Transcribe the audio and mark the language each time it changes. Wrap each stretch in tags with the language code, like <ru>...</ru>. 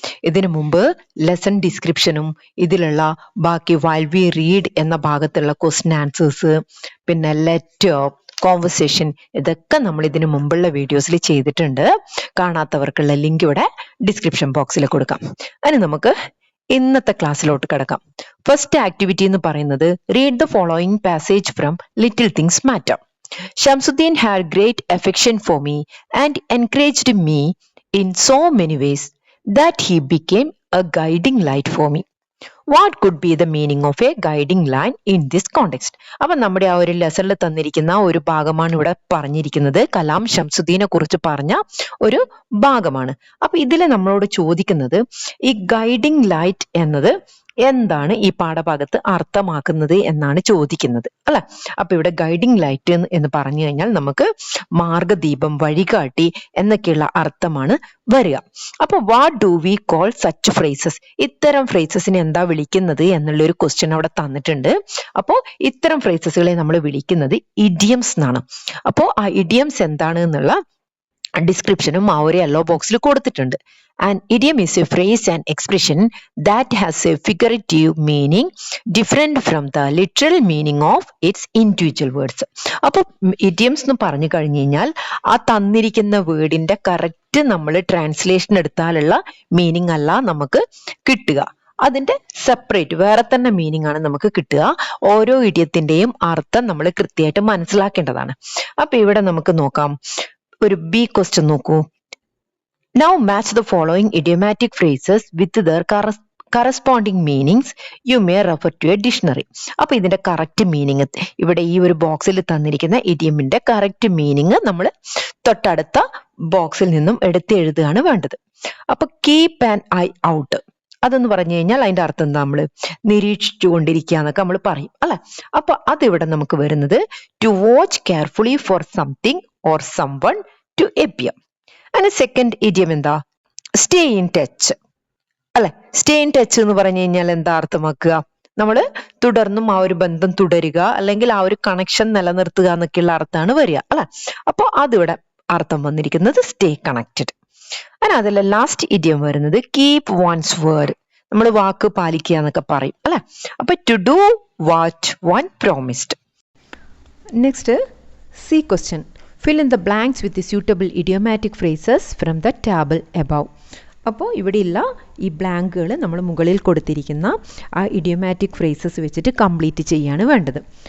<ml>ഇതിനു മുമ്പ് ലെസൺ ഡിസ്ക്രിപ്ഷനും ഇതിലുള്ള ബാക്കി വൈൽ വി റീഡ് എന്ന ഭാഗത്തുള്ള ക്വസ്റ്റ്യൻ ആൻസേഴ്സ്, പിന്നെ ലെറ്റർ, കോൺവെർസേഷൻ, ഇതൊക്കെ നമ്മൾ ഇതിനു മുമ്പുള്ള വീഡിയോസിൽ ചെയ്തിട്ടുണ്ട്. കാണാത്തവർക്കുള്ള ലിങ്ക് ഇവിടെ ഡിസ്ക്രിപ്ഷൻ ബോക്സിൽ കൊടുക്കാം. അതിന് നമുക്ക് ഇന്നത്തെ ക്ലാസ്സിലോട്ട് കിടക്കാം.</ml> <en>First activity എന്ന് പറയുന്നത് read the following passage from little things matter. Shamsuddin had great affection for me and encouraged me in so many ways that he became a guiding light for me. What could be the meaning of a guiding line in this context?</en> <ml>അപ്പൊ നമ്മുടെ ആ ഒരു ലെസണിൽ തന്നിരിക്കുന്ന ഒരു ഭാഗമാണ് ഇവിടെ പറഞ്ഞിരിക്കുന്നത്. കലാം ഷംസുദ്ദീനെ കുറിച്ച് പറഞ്ഞ ഒരു ഭാഗമാണ്. അപ്പൊ ഇതിൽ നമ്മളോട് ചോദിക്കുന്നത് ഈ ഗൈഡിങ് ലൈറ്റ് എന്നത് എന്താണ് ഈ പാഠഭാഗത്ത് അർത്ഥമാക്കുന്നത് എന്നാണ് ചോദിക്കുന്നത്, അല്ലെ? അപ്പൊ ഇവിടെ ഗൈഡിങ് ലൈറ്റ് എന്ന് പറഞ്ഞു കഴിഞ്ഞാൽ നമുക്ക് മാർഗദീപം, വഴികാട്ടി എന്നൊക്കെയുള്ള അർത്ഥമാണ് വരിക. അപ്പൊ</ml> <en>What do we call such phrases?</en> <ml>ഇത്തരം ഫ്രേസസിനെ എന്താ വിളിക്കുന്നത് എന്നുള്ള ഒരു ക്വസ്റ്റ്യൻ അവിടെ തന്നിട്ടുണ്ട്. അപ്പോൾ ഇത്തരം ഫ്രേസസുകളെ നമ്മൾ വിളിക്കുന്നത് ഇഡിയംസ് എന്നാണ്. അപ്പോൾ ആ ഇഡിയംസ് എന്താണ് എന്നുള്ള ഡിസ്ക്രിപ്ഷനും ആ ഒരു യെല്ലോ ബോക്സിൽ കൊടുത്തിട്ടുണ്ട്.</ml> <en>An idiom is a phrase and expression that has a figurative meaning different from the literal meaning of its individual words.</en> <ml>അപ്പോൾ idioms എന്ന് പറഞ്ഞു കഴിഞ്ഞു കഴിഞ്ഞാൽ ആ തന്നിരിക്കുന്ന വേർഡിന്റെ കറക്റ്റ് നമ്മൾ ട്രാൻസ്ലേഷൻ എടുത്താലുള്ള മീനിങ് അല്ല നമുക്ക് കിട്ടുക, അതിന്റെ സെപ്പറേറ്റ് വേറെ തന്നെ മീനിങ് ആണ് നമുക്ക് കിട്ടുക. ഓരോ ഇഡിയത്തിന്റെയും അർത്ഥം നമ്മൾ കൃത്യമായിട്ട് മനസ്സിലാക്കേണ്ടതാണ്. അപ്പൊ ഇവിടെ നമുക്ക് നോക്കാം, ഒരു ബി ക്വസ്റ്റ്യൻ നോക്കൂ.</ml> <en>Now match the following idiomatic phrases with their corresponding meanings. You may refer to a dictionary.</en> <ml>അപ്പൊ ഇതിന്റെ കറക്റ്റ് മീനിങ് ഇവിടെ ഈ ഒരു ബോക്സിൽ തന്നിരിക്കുന്ന ഇഡിയമിന്റെ കറക്റ്റ് മീനിങ് നമ്മൾ തൊട്ടടുത്ത ബോക്സിൽ നിന്നും എടുത്ത് എഴുതുകയാണ് വേണ്ടത്. അപ്പൊ കീപ് ആൻ ഐ ഔട്ട് അതെന്ന് പറഞ്ഞു കഴിഞ്ഞാൽ അതിന്റെ അർത്ഥം എന്താ? നമ്മൾ നിരീക്ഷിച്ചു കൊണ്ടിരിക്കുക എന്നൊക്കെ നമ്മൾ പറയും, അല്ലെ? അപ്പൊ അതിവിടെ നമുക്ക് വരുന്നത്</ml> <en>To watch carefully for something or someone to appear.</en> <ml>അതിന് സെക്കൻഡ് ഇഡിയം എന്താ? സ്റ്റേ ഇൻ ടച്ച്, അല്ലെ? സ്റ്റേ ഇൻ ടച്ച് എന്ന് പറഞ്ഞു കഴിഞ്ഞാൽ എന്താ അർത്ഥമാക്കുക? നമ്മൾ തുടർന്നും ആ ഒരു ബന്ധം തുടരുക, അല്ലെങ്കിൽ ആ ഒരു കണക്ഷൻ നിലനിർത്തുക എന്നൊക്കെയുള്ള അർത്ഥമാണ് വരിക, അല്ലെ? അപ്പൊ അതിവിടെ അർത്ഥം വന്നിരിക്കുന്നത് സ്റ്റേ കണക്റ്റഡ്. അതിലെ ലാസ്റ്റ് ഇഡിയം വരുന്നത് കീപ് വൺസ് വേർഡ്, നമ്മൾ വാക്ക് പാലിക്കുക എന്നൊക്കെ പറയും, അല്ലെ?</ml> <en>അപ്പൊ to do what one promised. Next C question. Fill in the blanks with the suitable idiomatic phrases from the table above.</en> <ml>അപ്പോൾ ഇവിടെയുള്ള ഈ ബ്ലാങ്കുകൾ നമ്മൾ മുകളിൽ കൊടുത്തിരിക്കുന്ന ആ ഇഡിയോമാറ്റിക് ഫ്രേസസ് വെച്ചിട്ട് കംപ്ലീറ്റ് ചെയ്യാണ് വേണ്ടത്.</ml>